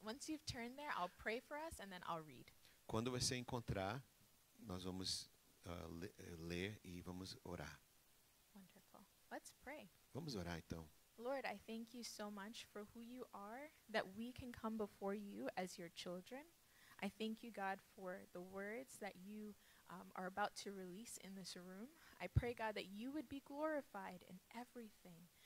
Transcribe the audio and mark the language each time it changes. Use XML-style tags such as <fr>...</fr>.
<en>Once you've turned there, I'll pray for us, and then I'll read.</en> <pt>Quando você encontrar, nós vamos ler e vamos orar.</pt> <en>Wonderful. Let's pray.</en> <pt>Vamos orar então.</pt> <en>Lord, I thank you so much for who you are, that we can come before you as your children. I thank you, God, for the words that you are about to release in this room. I pray, God, that you would be glorified in everything.</en>